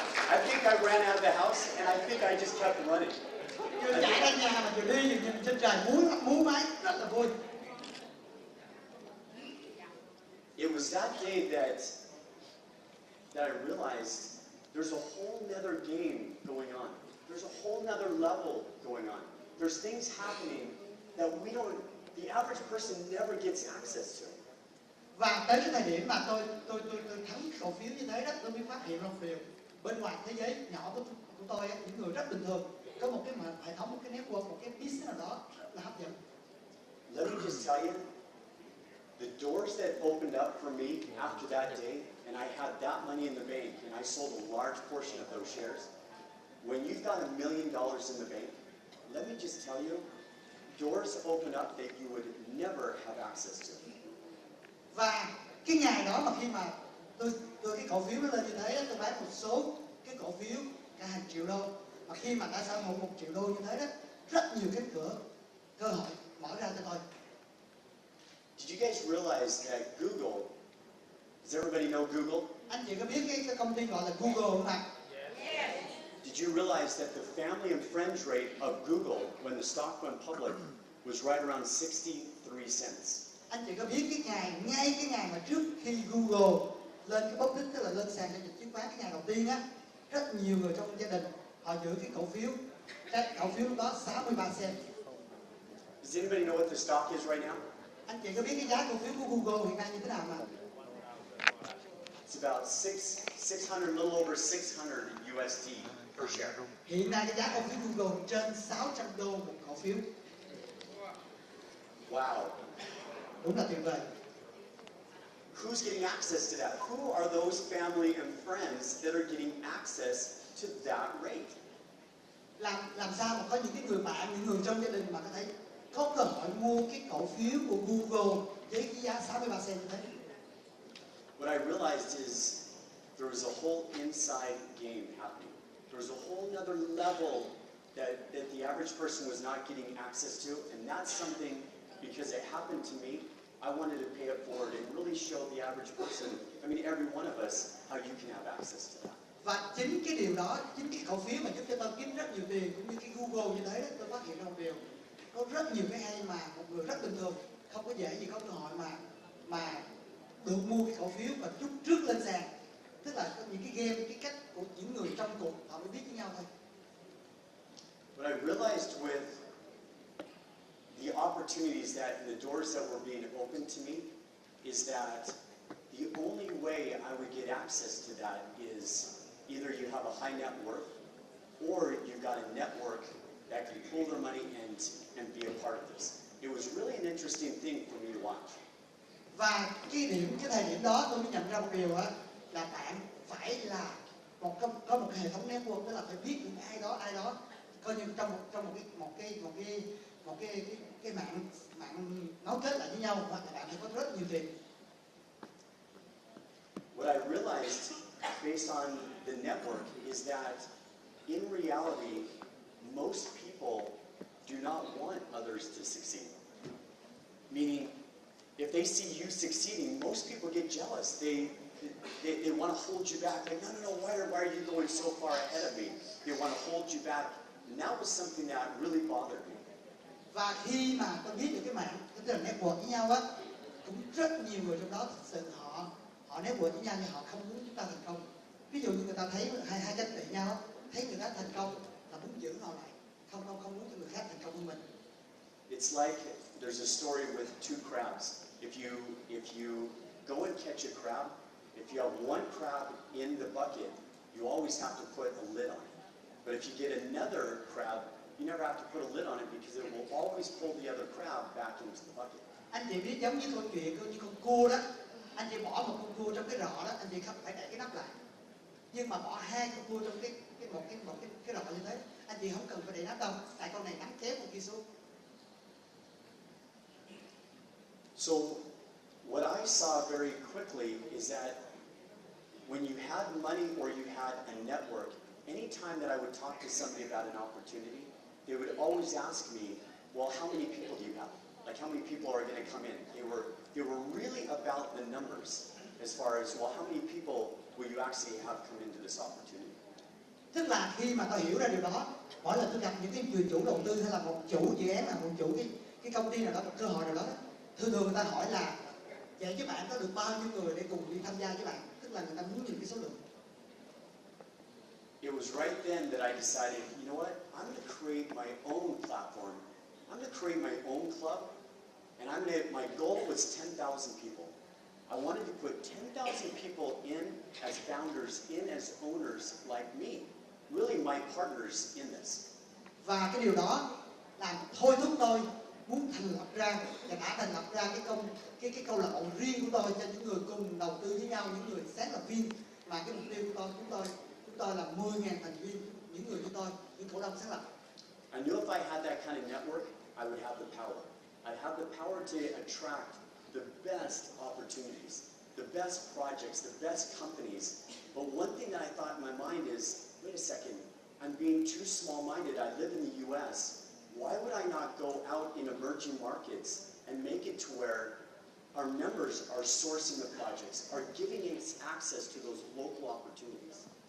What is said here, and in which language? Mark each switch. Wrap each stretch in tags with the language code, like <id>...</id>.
<en>I think I ran out of the house and I think I just kept running.</en> <vi>Vừa chạy ra nhà mà vừa đi nhìn trên trời múa máy rất là vui.</vi> <en>It was that day that I realized there's a whole nother game going on. There's a whole nother level going on. There's things happening that the average person never gets access to.</en> <vi>Và tới cái thời điểm mà tôi thắng cổ phiếu như thế đó, tôi mới phát hiện ra một điều. Bên ngoài thế giới nhỏ của tôi, những người rất bình thường, có một cái hệ thống, một cái network, một cái business nào đó rất là hấp dẫn.</vi> <en>Let me just tell you, the doors that opened up for me after that day and I had that money in the bank, and I sold a large portion of those shares. When you've got $1 million in the bank, let me just tell you, doors open up that you would never have access to.</en> <vi>Và cái ngày đó mà khi mà tôi cái cổ phiếu nó lên như thế, tôi bán một số cái cổ phiếu cả hàng triệu đô. Mà khi mà đã sở hữu 1 triệu đô như thế đó, rất nhiều cái cơ hội mở ra cho tôi.</vi> <en>Did you guys realize that Google, does everybody know Google?</en> <vi>Anh chị có biết cái công ty gọi là Google không ạ?</vi> <en>Did you realize that the family and friends rate of Google when the stock went public was right around 63 cents?</en> <vi>Anh chị có biết ngay cái ngày mà trước khi Google lên cái public, tức là lên sàn giao dịch chứng khoán cái ngày đầu tiên á, rất nhiều người trong gia đình họ giữ cái cổ phiếu lúc đó 63 cent.</vi> <en>Does anybody know what the stock is right now?</en> <vi>Anh chị có biết cái giá cổ phiếu của Google hiện nay như thế nào mà?</vi> <en>It's about 600, a little over 600 USD per share.</en> <vi>Hiện nay cái giá cổ phiếu Google trên 600 đô một cổ phiếu.</vi> <en>Wow.</en> <vi>Đúng là tuyệt vời.</vi> <en>Who's getting access to that? Who are those family and friends that are getting access to that rate?</en> <vi>Làm sao mà có những cái người bạn, những người trong gia đình mà có thể có cơ hội mua cái cổ phiếu của Google với cái giá 63 cent như thế?</vi> <en>What I realized is there was a whole inside game happening. There was a whole other level that the average person was not getting access to, and that's something, because it happened to me, I wanted to pay it forward and really show the average person, I mean every one of us, how you can have access to that.</en> <vi>Và chính cái điều đó, chính cái cổ phiếu mà giúp cho tôi kiếm rất nhiều tiền, cũng như cái Google như thế đó, tôi phát hiện ra một điều, có rất nhiều cái hay mà một người rất bình thường không có dễ gì có cơ hội mà được mua cái cổ phiếu và chút trước lên sàn. Tức là có những cái game, cái cách của những người trong cuộc họ mới biết với nhau thôi.</vi> <en>What I realized with the opportunities that the doors that were being opened to me is that the only way I would get access to that is either you have a high net worth or you've got a network that can pull their money and be a part of this. It was really an interesting thing for me to watch.</en> <vi>Và cái thời điểm đó tôi mới nhận ra một điều á, là bạn phải là có một hệ thống network, tức là phải biết những ai đó coi như trong một cái mạng nối kết lại với nhau, hoặc là bạn phải có rất nhiều tiền.</vi> <en>What I realized based on the network is that in reality, most people do not want others to succeed. Meaning, if they see you succeeding, most people get jealous. They want to hold you back. Like, no, why are you going so far ahead of me? They want to hold you back. And that was something that really bothered me.</en> <vi>Và khi mà tôi biết được cái mạng, tức là network với nhau á, cũng rất nhiều người trong đó thực sự họ network với nhau nhưng họ không muốn chúng ta thành công. Ví dụ như người ta thấy hai ganh tị nhau, thấy người khác thành công là muốn giữ họ lại, không muốn cho người khác thành công hơn mình.</vi> <en>It's like there's a story with two crabs. If you go and catch a crab, if you have one crab in the bucket, you always have to put a lid on it. But if you get another crab, you never have to put a lid on it because it will always pull the other crab back into the bucket.</en> <vi>Anh chị biết giống như câu chuyện như con cua đó, anh chị bỏ một con cua trong cái rọ đó, anh chị không phải đậy cái nắp lại. Nhưng mà bỏ hai con cua trong cái rọ như thế, anh chị không cần phải đậy nắp đâu, tại con này nắm kéo con kia xuống.</vi> <en>So what I saw very quickly is that when you had money or you had a network, anytime that I would talk to somebody about an opportunity, they would always ask me, well, how many people do you have? Like, how many people are going to come in? They were really about the numbers as far as, well, how many people will you actually have come into this opportunity?</en> <vi>Tức là khi mà tôi hiểu ra điều đó, mỗi lần tôi gặp những cái người chủ đầu tư hay là một chủ dự án, là một chủ cái công ty nào đó, một cơ hội nào đó, thường người ta hỏi là vậy chứ bạn có được bao nhiêu người để cùng đi tham gia với bạn? Tức là người ta muốn nhìn cái số lượng.</vi> <en>It was right then that I decided, you know what, I'm going to create my own platform. I'm going to create my own club, and my goal was 10,000 people. I wanted to put 10,000 people in as founders, in as owners like me, really my partners in this.</en> <vi>Và cái điều đó làm thôi thúc tôi muốn thành lập ra và đã thành lập ra cái câu lạc bộ riêng của tôi cho những người cùng đầu tư với nhau, những người sáng lập viên, mà cái mục tiêu của chúng tôi là 10.000 thành viên, những người như tôi, những cổ đông sáng lập.</vi> <en>I knew if I had that kind of network, I would have the power. I'd have the power to attract the best opportunities, the best projects, the best companies. But one thing that I thought in my mind is, wait a second, I'm being too small-minded. I live in the U.S. Why would I not go out in emerging markets and make it to where our members are sourcing the projects, are giving us access to those local opportunities?</en>